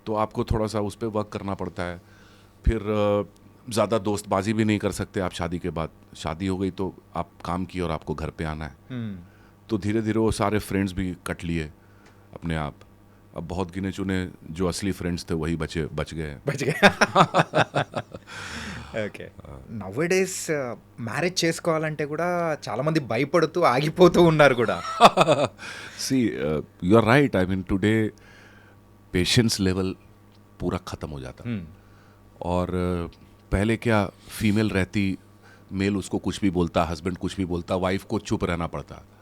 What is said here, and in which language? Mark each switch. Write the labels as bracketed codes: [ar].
[hi] तो आपको थोड़ा सा उस पर वर्क करना पड़ता है। फिर ज़्यादा दोस्तबाजी भी नहीं कर सकते आप शादी के बाद। शादी हो गई तो आप काम किए और आपको घर पे आना है। तो धीरे धीरे वो सारे फ्रेंड्स भी कट लिए अपने आप। अब बहुत गिने चुने जो असली फ्रेंड्स थे वही बच गए। [te] ఓకే. నవ్ డేస్ మ్యారేజ్ చేసుకోవాలంటే కూడా చాలా మంది భయపడుతూ ఆగిపోతూ ఉన్నారు కూడా. [en] See you are right. [hi] I mean today patience level पूरा ख़त्म हो जाता। और पहले क्या, फीमेल रहती, मेल उसको कुछ भी बोलता, हस्बैंड कुछ भी बोलता, वाइफ को चुप रहना पड़ता।